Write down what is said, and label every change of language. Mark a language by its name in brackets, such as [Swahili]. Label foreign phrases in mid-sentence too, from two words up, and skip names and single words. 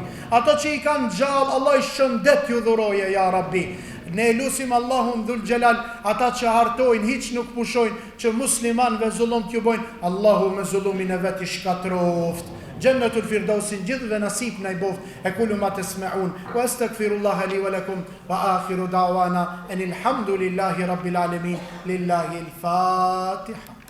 [Albanian] Ato që I kanë gjallë, Allah I shëndet ju dhuroje, [Arabic] يا رب. [Albanian] Ne lusim Allahun [Arabic] ذو الجلال, [Albanian] ata që hartojnë, hiç nuk pushojnë, që muslimanve zullum t'ju bojnë, Allahu me zullumin e vet I shkatroft. Jannatul Firdausin gjithve nasib na I boft. [Arabic] أقول ما تسمعون وأستغفر الله لي ولكم وآخر دعوانا أن الحمد لله رب العالمين. لله الفاتحة.